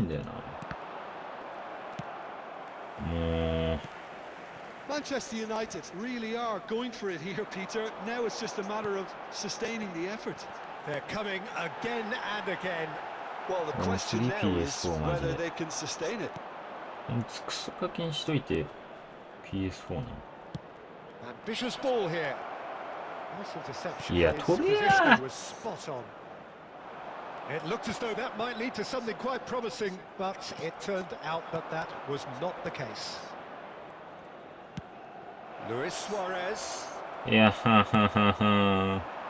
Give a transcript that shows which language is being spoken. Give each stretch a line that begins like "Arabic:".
Japanese: んだよな。もう。
English: Manchester United really are going for it here, Peter. Now it's just a matter of sustaining the effort. They're coming again and again. Well, the question now is whether they can sustain it.
Japanese: クソ課金しといて PS4 なの。
English: Ambitious ball here. Nice interception. Yeah, His Toby, positioning was spot on. It looked as though that might lead to something quite promising, but it turned out that that was not the case. Luis Suarez. いや、はははは。